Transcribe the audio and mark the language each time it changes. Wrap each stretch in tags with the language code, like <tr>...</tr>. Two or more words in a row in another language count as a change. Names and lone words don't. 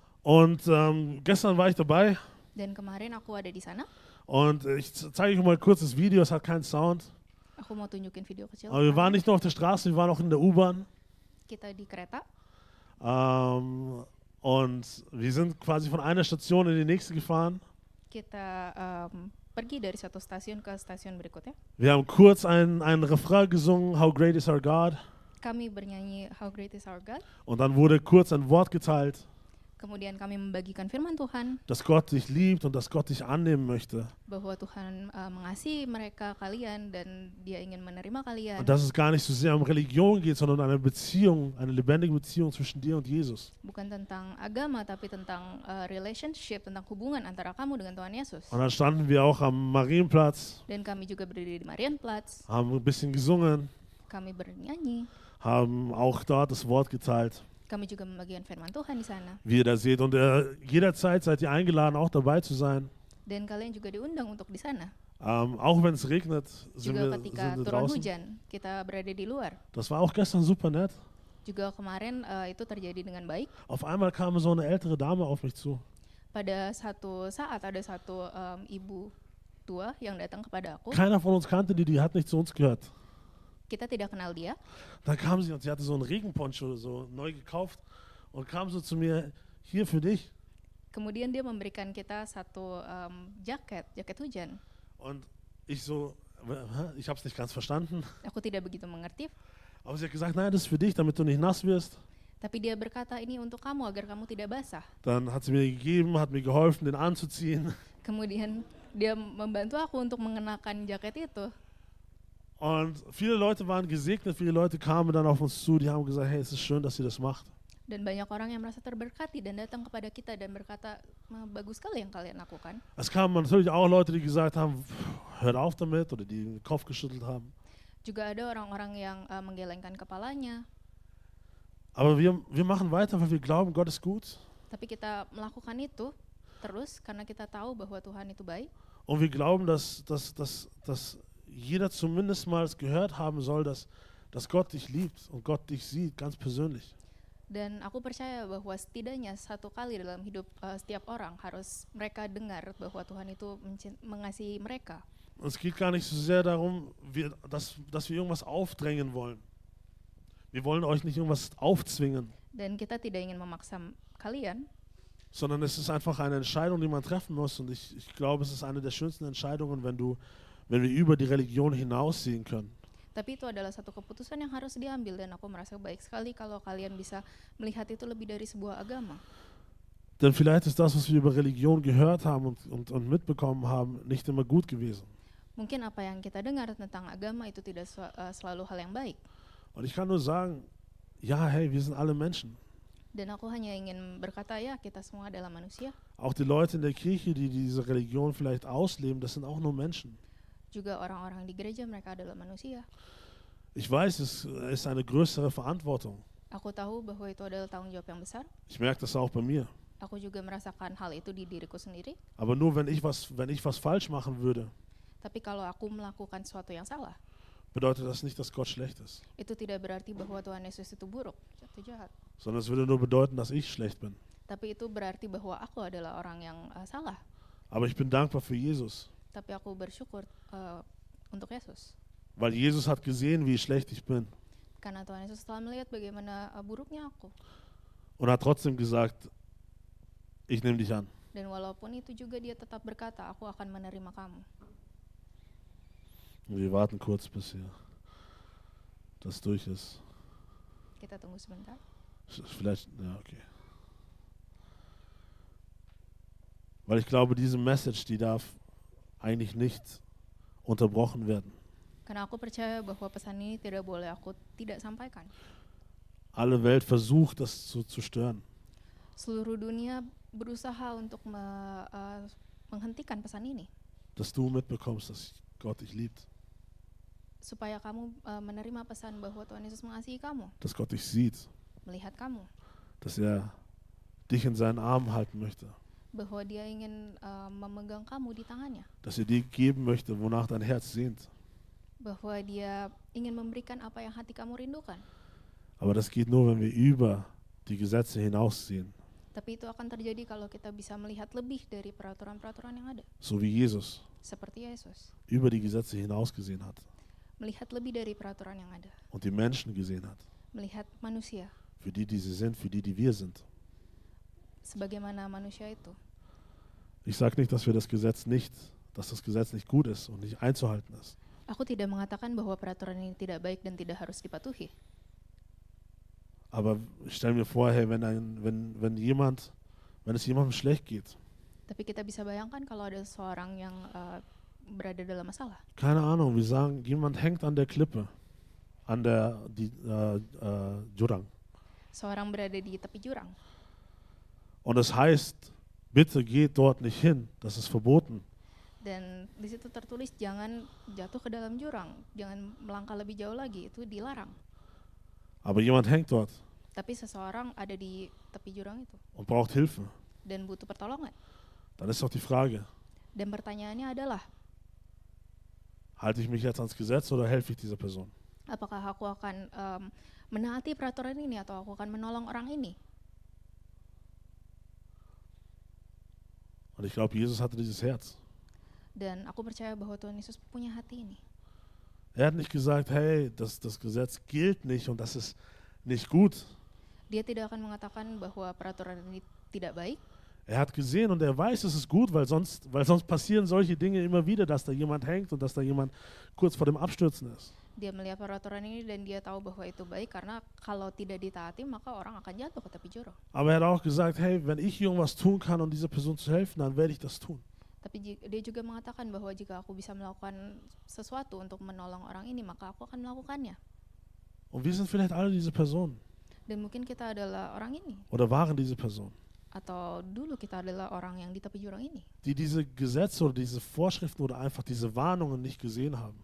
<de>Und gestern war ich dabei</de> <id>Dan kemarin aku ada di sana.</id> <de>und ich zeige euch mal kurz das Video, es hat keinen Sound.</de> <id>Aku mau tunjukin video kecil.</id> <de>Aber wir waren nicht nur auf der Straße, wir waren auch in der U-Bahn.</de> <id>Kita di kereta</id> <de>Und wir sind quasi von einer Station in die nächste gefahren.</de> <id>kita pergi dari satu stasiun ke stasiun berikutnya.</id> <de>Wir haben kurz einen Refrain gesungen, How Great is Our God.</de> <id>Kami bernyanyi How Great is Our God.</id> <de>Und dann wurde kurz ein Wort geteilt,</de> <id>Kemudian kami membagikan firman Tuhan</id> <de>dass Gott dich liebt und dass Gott dich annehmen möchte.</de> <id>bahwa Tuhan mengasihi mereka kalian dan Dia ingin menerima kalian.</id> <de>Und dass es gar nicht so sehr um Religion geht, sondern eine Beziehung, eine lebendige Beziehung zwischen dir und Jesus.</de> <id>Bukan tentang agama tapi tentang relationship, tentang hubungan antara kamu dengan Tuhan Yesus.</id> <de>Und dann standen wir auch am Marienplatz,</de> <id>Dan kami juga berdiri di Marienplatz.</id> <de>haben ein bisschen gesungen,</de> <id>Kami bernyanyi.</id> <de>haben auch dort das Wort geteilt,</de> <id>Kami juga membagikan firman Tuhan di sana.</id> <de>wie ihr da seht. Und jederzeit seid ihr eingeladen, auch dabei zu sein.</de> <id>Dan kalian juga diundang untuk di sana.</id> <de>Auch wenn es regnet, sind</de> <id>Juga</id> <de>wir</de> <id>ketika turun</id> <de>draußen.</de> <id>hujan, kita berada di luar.</id> <de>Das war auch gestern super nett.</de> <id>Juga kemarin itu terjadi dengan baik.</id> <de>Auf einmal kam so eine ältere Dame auf mich zu.</de> <id>Pada satu saat ada satu ibu tua yang datang kepada aku.</id> <de>Keiner von uns kannte die hat nicht zu uns gehört.</de> <id>Kita tidak kenal dia.</id> <de>Dann kam sie und sie hatte so einen Regenponcho so neu gekauft und kam so zu mir, hier für dich.</de> <id>Kemudian dia memberikan kita satu jaket hujan.</id> <de>Und ich so, ich habe es nicht ganz verstanden.</de> <id>Aku tidak begitu mengerti,</id> <de>Aber sie hat gesagt, nein, das ist für dich, damit du nicht nass wirst.</de> <id>tapi dia berkata ini untuk kamu agar kamu tidak basah.</id> <de>Dann hat sie mir gegeben, hat mir geholfen, den anzuziehen.</de> <id>Kemudian dia membantu aku untuk mengenakan jaket itu.</id> <de>Und viele Leute waren gesegnet, viele Leute kamen dann auf uns zu, die haben gesagt, hey, es ist schön, dass ihr das macht.</de> <id>Dan banyak orang yang merasa terberkati dan datang kepada kita dan berkata, bagus sekali yang kalian lakukan.</id> <de>Es kamen natürlich auch Leute, die gesagt haben, hört auf damit, oder die den Kopf geschüttelt haben.</de> <id>Juga ada orang-orang yang menggelengkan kepalanya.</id> <de>Aber wir machen weiter, weil wir glauben, Gott ist gut.</de> <id>Tapi kita melakukan itu terus karena kita tahu bahwa Tuhan itu baik.</id> <de>Und wir glauben, dass jeder zumindest mal gehört haben soll, dass Gott dich liebt und Gott dich sieht, ganz persönlich.</de> <id>Dan aku percaya bahwa setidaknya satu kali dalam hidup setiap orang harus mereka dengar bahwa Tuhan itu mengasihi mereka.</id> <de>Und es geht gar nicht so sehr darum, dass wir irgendwas aufdrängen wollen. Wir wollen euch nicht irgendwas aufzwingen,</de> <id>Dan kita tidak ingin memaksa kalian,</id> <de>sondern es ist einfach eine Entscheidung, die man treffen muss. Und ich glaube, es ist eine der schönsten Entscheidungen, wenn wir über die Religion hinaussehen können.</de> <id>tapi itu adalah satu keputusan yang harus diambil dan aku merasa baik sekali kalau kalian bisa melihat itu lebih dari sebuah agama.</id> <de>Denn vielleicht ist das, was wir über Religion gehört haben und mitbekommen haben, nicht immer gut gewesen.</de> <id>Mungkin apa yang kita dengar tentang agama itu tidak selalu hal yang baik.</id> <de>Und ich kann nur sagen, ja, hey, wir sind alle Menschen.</de> <id>Dan aku hanya ingin berkata, ya kita semua adalah manusia.</id> <de>Auch die Leute in der Kirche, die diese Religion vielleicht ausleben, das sind auch nur Menschen.</de> <id>Juga orang-orang di gereja, mereka adalah manusia.</id> <de>Ich weiß, es ist eine größere Verantwortung.</de> <id>Aku tahu bahwa itu adalah tanggung jawab yang besar.</id> <de>Ich merke das auch bei mir.</de> <id>Aku juga merasakan hal itu di diriku sendiri.</id> <de>Aber nur wenn ich was falsch machen würde,</de> <id>Tapi kalau aku melakukan sesuatu yang salah,</id> <de>bedeutet das nicht, dass Gott schlecht ist.</de> <id>itu tidak berarti bahwa Tuhan Yesus itu buruk atau jahat.</id> <de>Sondern es würde nur bedeuten, dass ich schlecht bin.</de> <id>Tapi itu berarti bahwa aku adalah orang yang salah.</id> <de>Aber ich bin dankbar für Jesus.</de> <id>Tapi aku bersyukur untuk Yesus.</id> <de>Weil Jesus hat gesehen, wie schlecht ich bin.</de> <id>Karena Tuhan Yesus telah melihat bagaimana buruknya aku.</id> <de>Und hat trotzdem gesagt, ich nehme dich an.</de> <id>Dan walaupun itu juga dia tetap berkata, aku akan menerima kamu.</id> <de>Und wir warten kurz, bis hier das durch ist.</de> <id>Kita tunggu sebentar.</id> <de>Vielleicht, ja, okay. Weil ich glaube, diese Message, die darf eigentlich nicht unterbrochen werden.</de> <id>Karena aku percaya bahwa pesan ini tidak boleh aku tidak sampaikan.</id> <de>Alle Welt versucht, das zu stören.</de> <id>Seluruh dunia berusaha untuk menghentikan pesan ini.</id> <de>Dass du mitbekommst, dass Gott dich liebt.</de> <id>Supaya kamu menerima pesan bahwa Tuhan Yesus mengasihi kamu,</id> <de>Dass Gott dich sieht.</de> <id>melihat kamu,</id> <de>Dass dich in seinen Armen halten möchte.</de> <id>bahwa dia ingin memegang kamu di tangannya,</id> <de>Dass dir geben möchte, wonach dein Herz sehnt.</de> <id>bahwa dia ingin memberikan apa yang hati kamu rindukan.</id> <de>Aber das geht nur, wenn wir über die Gesetze hinaussehen.</de> <id>Tapi itu akan terjadi kalau kita bisa melihat lebih dari peraturan-peraturan yang ada.</id> <de>So wie Jesus</de> <id>Seperti Yesus,</id> <de>über die Gesetze hinausgesehen hat.</de> <id>melihat lebih dari peraturan yang ada.</id> <de>Und die Menschen gesehen hat.</de> <id>Melihat manusia,</id> <de>Für die sie sind, für die wir sind.</de> <id>sebagaimana manusia itu.</id> <de>Ich sage nicht, dass das Gesetz nicht gut ist und nicht einzuhalten ist.</de> <id>Aku tidak mengatakan bahwa peraturan ini tidak baik dan tidak harus dipatuhi.</id> <de>Aber ich stelle mir vor, hey, wenn es jemandem schlecht geht,</de> <id>Tapi kita bisa bayangkan kalau ada seorang yang berada dalam masalah.</id> <de>keine Ahnung, wir sagen, jemand hängt an der Klippe, an der Jurang.</de> <id>Seorang berada di tepi jurang.</id> <de>Und es heißt, bitte geht dort nicht hin, das ist verboten.</de> <id>Dan di situ tertulis jangan jatuh ke dalam jurang, jangan melangkah lebih jauh lagi, itu dilarang.</id> <de>Aber jemand hängt dort</de> <id>Tapi seseorang ada di tepi jurang itu</id> <de>und braucht Hilfe.</de> <id>dan butuh pertolongan.</id> <de>Dann ist doch die Frage,</de> <id>Dan pertanyaannya adalah,</id> <de>halte ich mich jetzt ans Gesetz oder helfe ich dieser Person?</de> <id>apakah aku akan menaati peraturan ini atau aku akan menolong orang ini?</id> <de>Und ich glaube, Jesus hatte dieses Herz.</de> <id>Dan aku percaya bahwa Tuhan Yesus punya hati ini.</id> <de>Er hat nicht gesagt, hey, das Gesetz gilt nicht und das ist nicht gut.</de> <id>Dia tidak akan mengatakan bahwa peraturan ini tidak baik.</id> <de>Er hat gesehen und er weiß, es ist gut, weil sonst passieren solche Dinge immer wieder, dass da jemand hängt und dass da jemand kurz vor dem Abstürzen ist.</de> <id>Dia melihat peraturan ini dan dia tahu bahwa itu baik karena kalau tidak ditaati maka orang akan jatuh ke tepi jurang.</id> <de>Aber er hat auch gesagt, hey, wenn ich irgendwas tun kann, um dieser Person zu helfen, dann werde ich das tun.</de> <id>Tapi dia juga mengatakan bahwa jika aku bisa melakukan sesuatu untuk menolong orang ini maka aku akan melakukannya.</id> <de>Und wir sind vielleicht alle diese Personen</de> <id>Dan mungkin kita adalah orang ini</id> <de>oder waren diese Personen,</de> <id>atau dulu kita adalah orang yang di tepi jurang ini</id> <de>die diese Gesetze oder diese Vorschriften oder einfach diese Warnungen nicht gesehen haben.</de>